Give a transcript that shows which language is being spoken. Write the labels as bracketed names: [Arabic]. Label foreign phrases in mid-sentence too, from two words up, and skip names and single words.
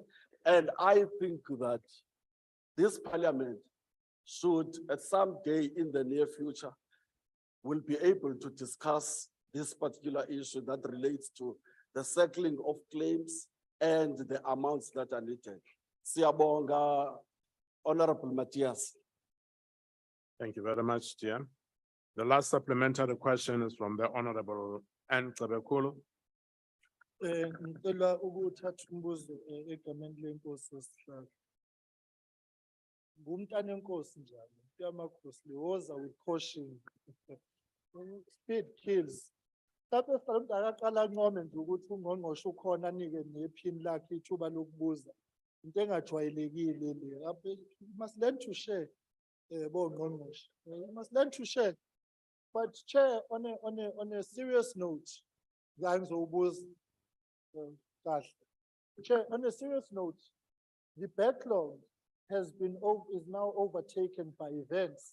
[English] And I think that this parliament should, at some day in the near future, will be able to discuss this particular issue that relates to the settling of claims and the amounts that are needed. [Zulu] Siyabonga, Honorable Matthias. [English] Thank you very much, Chair. The last supplementary question is from the Honorable Anne Cebekulu. [Zulu] Ngicela ukuthatha umbuzo egameni lenkosi yesihlalo. Ngumntana enkosi njalo, uyamakhosi liwoza [English] with caution. Speed kills. [Zulu] Mhlawumbe mhlawumbe akaqala ancome nje ukuthi ungqongqoshe ukhona anike nephini lakhe ithuba lokubuza. Into engajwayelekile le. [English] You must learn to share, bongqongqoshe. You must learn to share. But Chair, on a serious note, Chair, on a serious note, the backlog is now overtaken by events.